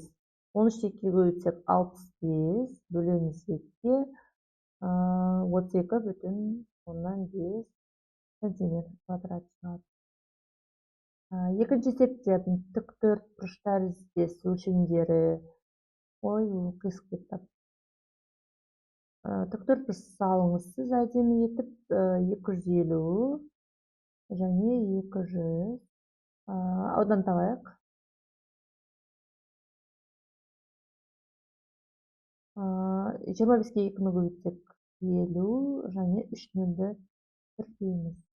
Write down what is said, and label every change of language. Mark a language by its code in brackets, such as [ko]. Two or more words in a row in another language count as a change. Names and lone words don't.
[ky] 13'ті 2'ге көбүйтсек 65, бөлөбүз 2, 32,5 сантиметр квадрат чыгат. Экинчи эсепте тик төрт бурчтар издес өлчөмдөрү. Ой, бул кыйсык кетти. Тик төрт бурч салыңыз сиз адеми этип, 250 және 200. Аудан табайык. 25ке 2-ни көбүйтсек 50 және 3 нөлдү тиркейбиз.